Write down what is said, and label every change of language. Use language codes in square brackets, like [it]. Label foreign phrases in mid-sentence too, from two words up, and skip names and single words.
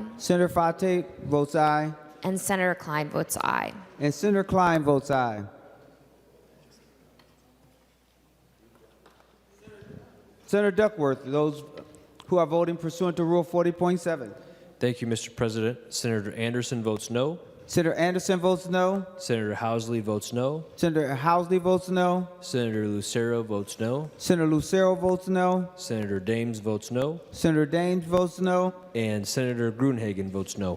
[en] Senator Fate votes aye. And Senator Klein votes aye. And Senator Klein votes aye. Senator Duckworth, those who are voting pursuant to Rule 40.7. Thank you, Mr. President. Senator Anderson votes no. Senator Anderson votes no. Senator Housley votes no. Senator Housley votes no. Senator Lucero votes no. Senator Lucero votes no. Senator Dames votes no. Senator Daines votes no. And Senator Gruenhagen votes no.